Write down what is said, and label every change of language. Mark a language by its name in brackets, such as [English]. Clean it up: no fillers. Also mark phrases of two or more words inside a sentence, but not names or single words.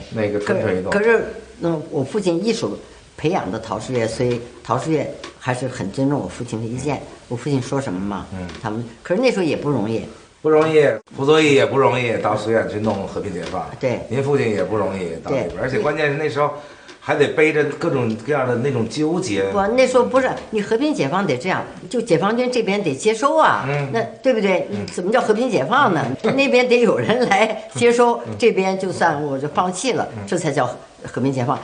[Chinese] 那個蠢蠢欲動。可是，我父親一手培養的陶世岳，所以陶世岳還是很尊重我父親的意見。我父親說什麼嘛，他們可是那時候也不容易。不容易，傅作義也不容易，到绥遠去弄和平解放。對，您父親也不容易到那邊，而且關鍵是那時候還得背着各種各樣的那種糾結。不，那時候不是你和平解放得這樣，就解放軍這邊得接收啊，那對不對？你怎麼叫和平解放呢？那邊得有人來接收，這邊就算我就放棄了，這才叫和平解放。